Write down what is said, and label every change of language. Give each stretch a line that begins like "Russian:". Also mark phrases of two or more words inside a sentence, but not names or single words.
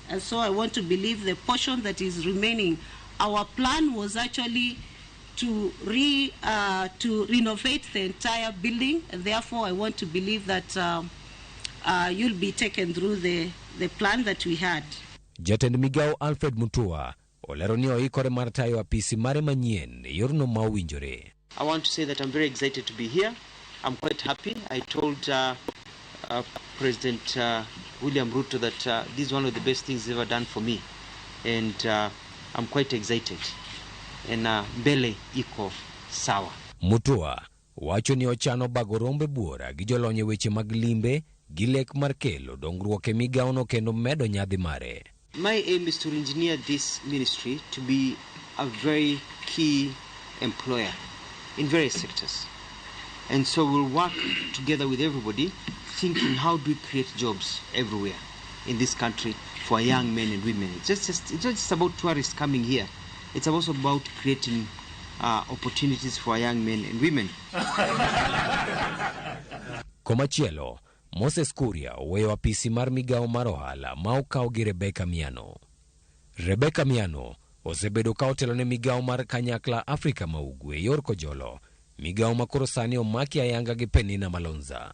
English: And so I want to believe the portion that is remaining, our plan was actually to renovate the entire building, and therefore I want to believe that you'll be taken through the plan that we had.
Luo (Kenya and Tanzania): Jatend migao Alfred Mutua olero ni oikore mar tayo apisi mare manyien yorno ma owinjore.
English: I want to say that I'm very excited to be here. I'm quite happy. I told President William Ruto that this is one of the best things he's ever done for me, and I'm quite excited.
Swahili: And mbele iko sawa.
Luo (Kenya and Tanzania): Mutua wacho ni ochano bago rombe buora gi jolonye weche mag limbe gi lek mar kelo dongruok e migao no kendo medo nyadhi mare.
English: My aim is to engineer this ministry to be a very key employer in various sectors. And so we'll work together with everybody, thinking how do we create jobs everywhere in this country for young men and women. It's not just about tourists coming here. It's also about creating opportunities for young men and women.
Luo (Kenya and Tanzania): Komachielo, Moses Kuria oweyo apisi mar migao mar ohala ma okaw gi Rebecca Miano. Rebecca Miano osebedo ka otelo ne migao mar kanyakla Afrika ma Ugwe yor kojolo, migao makoro sani omaki ayanga gi Penina Malonza.